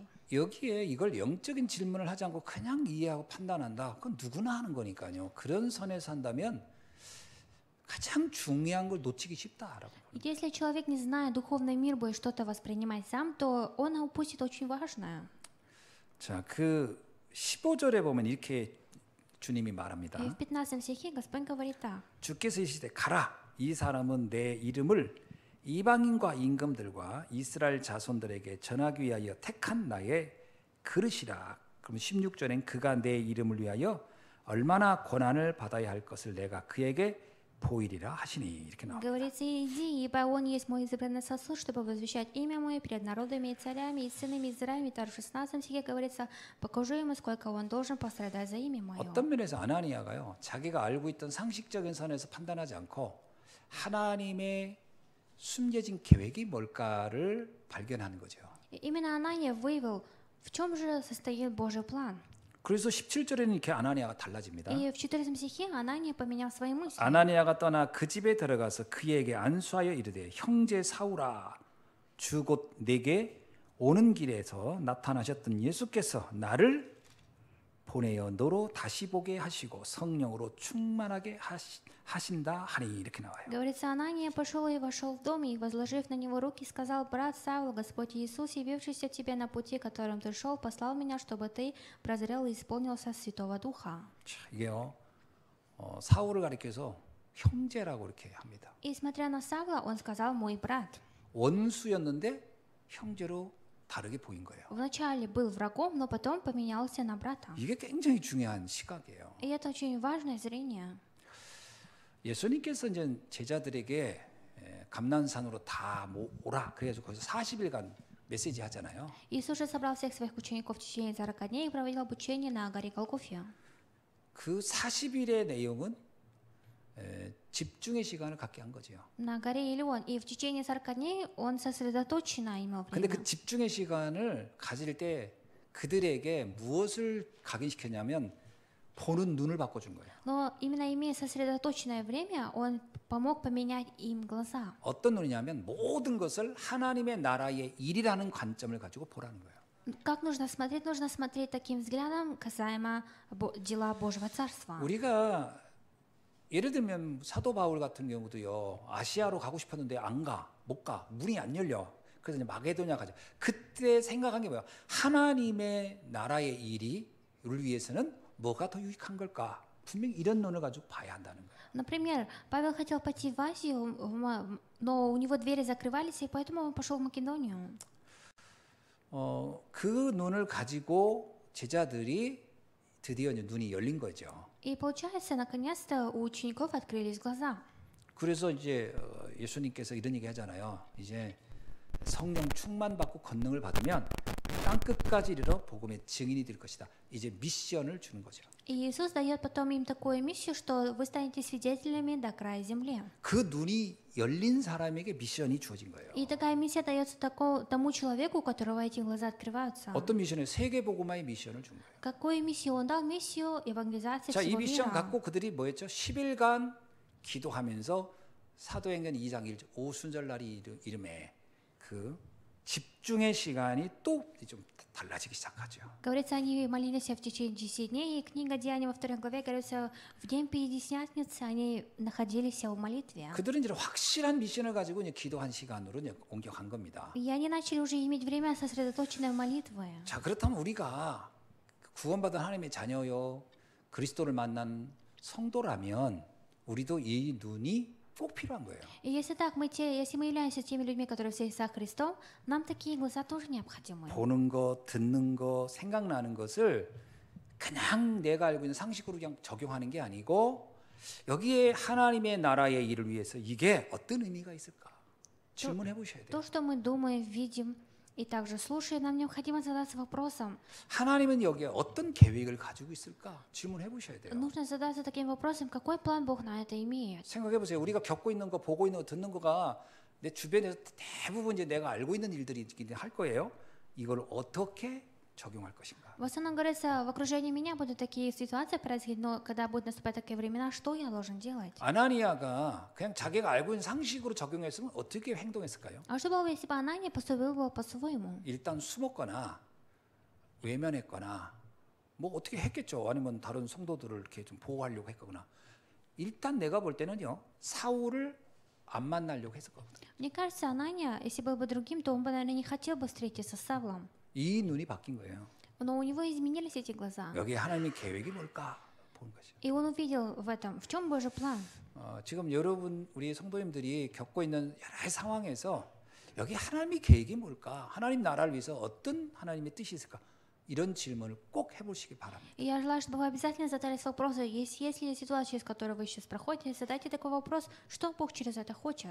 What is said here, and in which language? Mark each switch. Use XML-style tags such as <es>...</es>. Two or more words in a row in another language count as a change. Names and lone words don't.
<ko>여기에 이걸 영적인 질문을 하지 않고 그냥 이해하고 판단한다. 그건 누구나 하는 거니까요. 그런 선에서 한다면 가장 중요한 걸 놓치기 쉽다라고.</ko> <ru>И если человек, не зная духовный мир, будет что-то воспринимать сам, то он упустит очень важное.</ru> <ko>자, 그 15절에 보면 이렇게 주님이 말합니다.</ko> <ru>И в 15 стихе Господь говорит так.</ru> <ko>주께서 이르시되 가라. 이 사람은 내 이름을 이방인과 임금들과 이스라엘 자손들에게 전하기 위하여 택한 나의 그릇이라. 그럼 16절엔 그가 내 이름을 위하여 얼마나 고난을 받아야 할 것을 내가 그에게 보이리라 하시니 이렇게 나옵니다.</ko> <ru>Говорится, иди, ибо он есть мой избранный сосуд, чтобы возвещать имя мое перед народами и царями и сынами Израиля. В 16 стихе говорится, покажу ему, сколько он должен пострадать за имя мое.</ru> <ko>어떤 면에서 아나니아가요, 자기가 알고 있던 상식적인 선에서 판단하지 않고 하나님의 숨겨진 계획이 뭘까를 발견하는 거죠.</ko> <ru>Именно Анания выявил, в чем же состоит Божий план.</ru> <ko>그래서 17절에는 이렇게 아나니아가 달라집니다.</ko> <ru>И в 14 стихе Анания поменял свои мысли.</ru> <ko>아나니아가 떠나 그 집에 들어가서 그에게 안수하여 이르되 형제 사울아 주 곧 내게 오는 길에서 나타나셨던 예수께서 나를 보내어 너로 다시 보게 하시고 성령으로 충만하게 하신다 하니 이렇게 나와요.</ko> <ru>Говорится, Анания пошел и вошел в дом, и, возложив на него руки, сказал: брат Савл, Господь Иисус, явившийся тебе на пути, которым ты шел, послал меня, чтобы ты прозрел и исполнился Святого Духа.</ru> <ko>자, 이게요 사울을 가리켜서 형제라고 이렇게 합니다.</ko> <ru>И смотря на Савла, он сказал: мой брат.</ru> <ko>원수였는데 형제로 다르게 보인 거예요.</ko> <ru>Вначале был врагом, но потом поменялся на брата.</ru> <ko>이게 굉장히 중요한 시각이에요.</ko> <ru>И это очень важное зрение.</ru> <ko>예수님께서 이제 제자들에게 감난산으로 다 오라 그래가지고 거기서 40일간 메시지 하잖아요.</ko> <ru>Иисус же собрал всех своих учеников в течение 40 дней и проводил обучение на горе Голгофе.</ru> <ko>그 40일의 내용은 집중의 시간을 갖게 한 거죠.</ko> <ru>На горе Илион. И в течение 40 дней он сосредоточенно имел</ru> <ko>근데</ko> <ru>время.</ru> <ko>그 집중의 시간을 가질 때 그들에게 무엇을 각인시켰냐면 보는 눈을 바꿔준 거예요.</ko> <ru>Но именно имея сосредоточенное время, он помог поменять им глаза.</ru> <ko>어떤 눈이냐면 모든 것을 하나님의 나라의 일이라는 관점을 가지고 보라는 거예요.</ko> <ru>Как нужно смотреть? Нужно смотреть таким взглядом касаемо дела Божьего Царства.</ru> <ko>우리가 예를 들면 사도 바울 같은 경우도요. 아시아로 가고 싶었는데 안 가, 못 가, 문이 안 열려. 그래서 이제 마게도냐 가자. 그때 생각한 게 뭐야? 하나님의 나라의 일을 위해서는 뭐가 더 유익한 걸까? 분명히 이런 눈을 가지고 봐야 한다는 거예요.</ko> <ru>Например, Павел хотел пойти в Азию, но у него двери закрывались, и поэтому он пошел в Македонию.</ru> <ko>그 눈을 가지고 제자들이 드디어 이제 눈이 열린 거죠.</ko> <ru>И получается, наконец-то у учеников открылись глаза.</ru> <ko>그래서 이제 예수님께서 이런 얘기 하잖아요. 이제 성령 충만 받고 권능을 받으면 땅 끝까지 이르러 복음의 증인이 될 것이다. 이제 미션을 주는 거죠.</ko> <ru>И Иисус дает потом им такую миссию, что вы станете свидетелями до края земли.</ru> <ko>그 눈이 열린 사람에게 미션이 주어진 거예요.</ko> <ru>И такая миссия дается тому человеку, у которого эти глаза открываются.</ru> <ko>어떤 미션을 세계 복음화의 미션을 준 거예요.</ko> <ru>Какую миссию? Он дал миссию евангелизации</ru> <ko>자, 이</ko> <ru>всего</ru> <ko>미션</ko> <ru>мира.</ru> <ko>갖고 그들이 뭐 했죠? 10일간 기도하면서 사도행전 2장 1절 오순절날이 이름에 그 집중의 시간이 또 좀 달라지기 시작하죠.</ko> <ru>Говорится, они молились в течение 10 дней, и книга Деяний во 2 главе говорится, в день Пятидесятницы они находились в молитве.</ru> <ko>그들은 이제 확실한 미션을 가지고 이제 기도한 시간으로 이제 옮겨간 겁니다.</ko> <ru>И они начали уже иметь время сосредоточенное в молитве.</ru> <ko>자, 그렇다면 우리가 구원받은 하나님의 자녀요, 그리스도를 만난 성도라면 우리도 이 눈이 꼭 필요한 거예요.</ko> <ru>И если так, если мы являемся теми людьми, которые все со Христом, нам такие глаза тоже необходимы.</ru> <ko>보는 거, 듣는 거, 생각나는 것을 그냥 내가 알고 있는 상식으로 그냥 적용하는 게 아니고 여기에 하나님의 나라의 일을 위해서 이게 어떤 의미가 있을까? 질문해 보셔야 돼요.</ko> <ru>То, что мы думаем, видим и также слушаем, нам необходимо задаться вопросом.</ru> <ko>하나님은 여기에 어떤 계획을 가지고 있을까? 질문해 보셔야 돼요.</ko> <ru>Нужно задаться таким вопросом, какой план Бог на это имеет.</ru> <ko>생각해 보세요. 우리가 겪고 있는 거, 보고 있는 거, 듣는 거가 내 주변에서 대부분 이제 내가 알고 있는 일들이긴 할 거예요. 이걸 어떻게 적용할 것인가?</ko> <ru>В основном говорится, в окружении меня будут такие ситуации происходить, но когда будут наступать такие времена, что я должен делать?</ru> <ko>아나니아가 그냥 자기가 알고 있는 상식으로 적용했으면 어떻게 행동했을까요?</ko> <ru>А что было бы, если бы Анания поступил бы по-своему?</ru> <ko>일단 숨었거나 외면했거나 뭐 어떻게 했겠죠. 아니면 다른 성도들을 이렇게 좀 보호하려고 했거나. 일단 내가 볼 때는요. 사울을 안 만나려고 했을 거거든요.</ko> <ru>Мне кажется, Анания, если был бы другим, то он бы, наверное, не хотел бы встретиться с Савлом.</ru> <ko>이 눈이 바뀐 거예요.</ko> <ru>Но у него изменились эти глаза.</ru> <ko>여기 하나님의 계획이 뭘까 보는 거죠.</ko> <ru>И он увидел в этом, в чем Божий план.</ru> <ko>지금 여러분 우리 성도님들이 겪고 있는 여러 상황에서 여기 하나님의 계획이 뭘까? 하나님 나라를 위해서 어떤 하나님의 뜻이 있을까? 이런 질문을 꼭 해보시기 바랍니다.</ko> <ru>И я желаю, чтобы вы обязательно задались вопросом, если ситуация, через которую вы сейчас проходите, задайте такой вопрос, что Бог через это хочет.</ru>